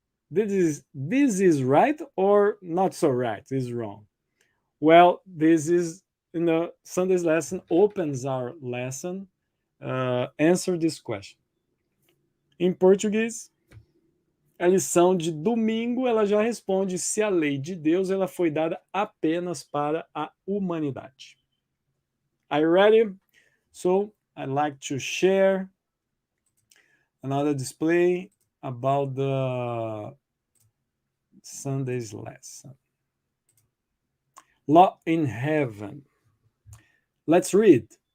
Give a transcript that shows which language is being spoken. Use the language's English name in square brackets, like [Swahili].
[English] This is right or not so right? This is wrong. Well, this is Sunday's lesson opens our lesson. Answer this question. [Portuguese] Em português, a lição de domingo ela já responde se a lei de Deus ela foi dada apenas para a humanidade. [English] Are you ready? So I'd like to share another display about the Sunday's lesson. Law in heaven. Let's read.